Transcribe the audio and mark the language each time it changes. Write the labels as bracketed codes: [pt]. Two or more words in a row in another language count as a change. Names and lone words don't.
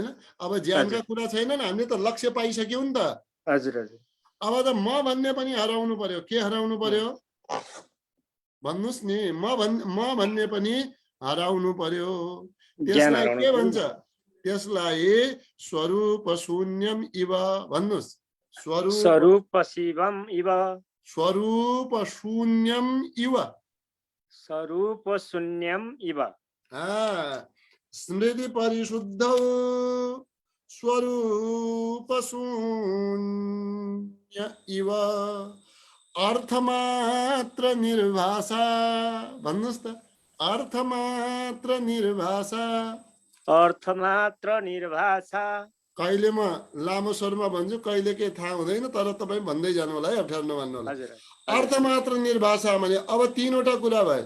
[ne] अब ज्ञानका कुरा छैनन्, हामीले त लक्ष्य पाइसक्यौँ नि त। हजुर हजुर। अब त म भन्ने पनि हराउनु पर्यो। के हराउनु पर्यो भन्नुस् नि? म भन्ने पनि हराउनु पर्यो। त्यसलाई के भन्छ? त्यसलाई [sa] स्वरूप शून्यम इव [ne] भन्नुस्। [sa] स्वरूप शिवम इव। स्वरूप शून्यम इव। स्वरूप शून्यम इव। स्मृति परिशुद्ध स्वरूप शून्य इव। अर्थमात्र निर्भाषा [ne] भन्नुस् त। [sa] अर्थमात्र निर्भाषा। अर्थमात्र निर्भाषा। [ne] कहिले म लामो स्वरमा भन्छु, कहिले के थाहा हुँदैन, तर तपाईँ भन्दै जानु होला है, अप्ठ्यारो नमान्नु होला। हजुर [sa] अर्थ मात्र निर्भाषा [ne] भने अब तीनवटा कुरा भयो।